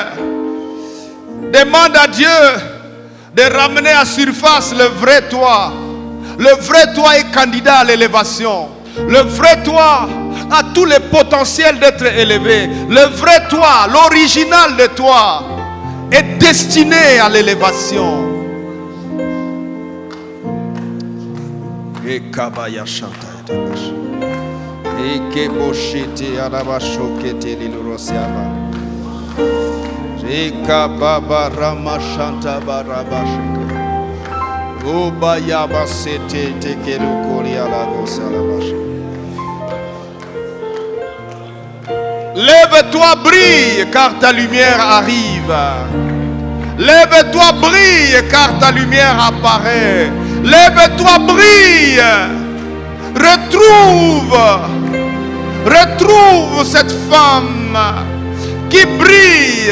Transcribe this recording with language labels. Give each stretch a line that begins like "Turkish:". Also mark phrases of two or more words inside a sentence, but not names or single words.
French: Demande à Dieu de ramener à surface le vrai toi. Le vrai toi est candidat à l'élévation. Le vrai toi a tout le potentiel d'être élevé. Le vrai toi, l'original de toi, est destiné à l'élévation. Et kabaya chanta et keboshete alabashokete lilurosiaba. Et kababa ramachanta barabashika. Obayaba sete tekelukoli alagosalabash. Lève-toi, brille, car ta lumière arrive. Lève-toi, brille, car ta lumière apparaît. Lève-toi, brille. Retrouve cette femme qui brille.